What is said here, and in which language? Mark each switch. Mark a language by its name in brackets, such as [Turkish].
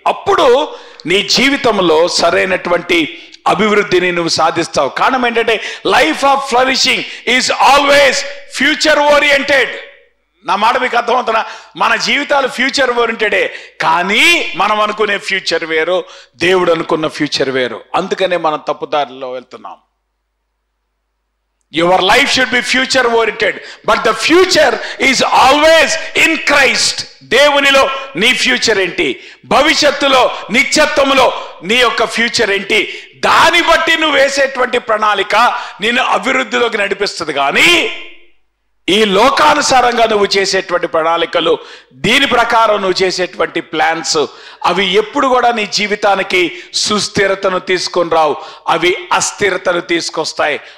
[Telugu] అప్పుడు నీ జీవితంలో సరైనటువంటి అభివృద్ధిని నువ్వు సాధిస్తావు. కారణం ఏంటంటే [English] Life of flourishing is always future oriented. [Telugu] నా మాట మీకు అర్థమవుతున్నా? మన జీవితాలు ఫ్యూచర్ ఓరియంటెడే, కానీ మనం అనుకునే ఫ్యూచర్ వేరు, దేవుడు అనుకున్న ఫ్యూచర్ వేరు. అందుకనే మనం తప్పుదారిలో వెళ్తున్నాం. [English] Your life should be future oriented, but the future is always in Christ. [Telugu] దేవునిలో నీ ఫ్యూచర్ ఏంటి, భవిష్యత్తులో నిత్యత్వములో నీ యొక్క ఫ్యూచర్ ఏంటి, దాన్ని బట్టి నువ్వు వేసేటువంటి ప్రణాళిక నిన్ను అభివృద్ధిలోకి నడిపిస్తుంది. కానీ ఈ లోకానుసారంగా నువ్వు చేసేటువంటి ప్రణాళికలు, దీని ప్రకారం నువ్వు చేసేటువంటి ప్లాన్స్, అవి ఎప్పుడు కూడా నీ జీవితానికి సుస్థిరతను తీసుకొని రావు, అవి అస్థిరతను తీసుకొస్తాయి.